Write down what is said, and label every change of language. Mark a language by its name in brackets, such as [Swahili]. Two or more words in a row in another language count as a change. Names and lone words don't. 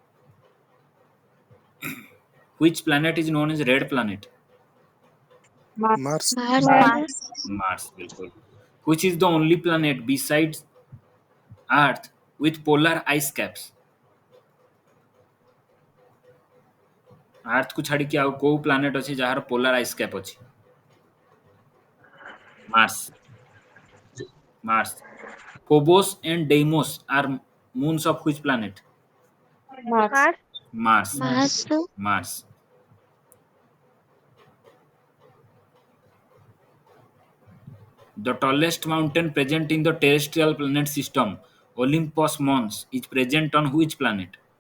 [English] Which planet is known as red planet? Mars. Mars. Mars. बिल्कुल. Which is the only planet besides Earth with polar ice caps? [Odia] Earth को ଛାଡ଼ିକି ଆଉ କୋଉ planet ଅଛି ଯାହାର [English] polar ice cap [Odia] ଅଛି? [English] Mars. Phobos and Deimos are moons of which planet? Mars. Mars. The tallest mountain present in the terrestrial planet system, Olympus Mons, is present on which planet?